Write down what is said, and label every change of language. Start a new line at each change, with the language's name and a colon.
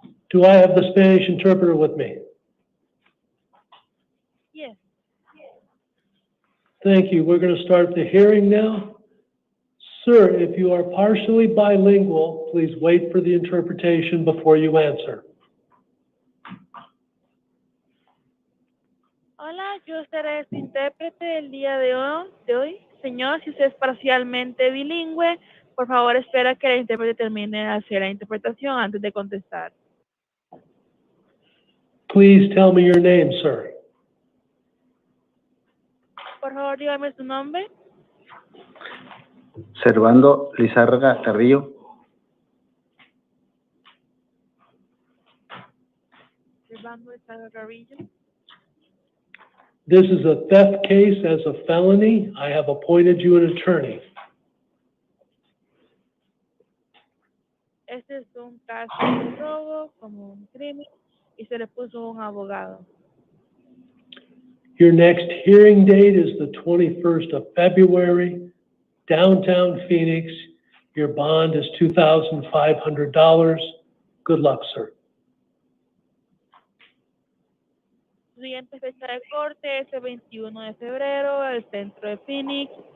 English: Do I have the Spanish interpreter with me? Yes. Thank you. We're going to start the hearing now. Sir, if you are partially bilingual, please wait for the interpretation before you answer.
Spanish: Hola, yo seré su intérprete el día de hoy. Señor, si usted es parcialmente bilingüe, por favor espera que el intérprete termine de hacer la interpretación antes de contestar.
English: Please tell me your name, sir.
Spanish: Por favor, dígame su nombre. Servando Lizárraga Carrillo. Servando Estado Carrillo.
English: This is a theft case as a felony. I have appointed you an attorney.
Spanish: Este es un caso de robo como un crimen y se le puso un abogado.
English: Your next hearing date is the 21st of February, downtown Phoenix. Your bond is $2,500. Good luck, sir.
Spanish: Su siguiente fecha de corte es el 21 de febrero, el centro de Phoenix.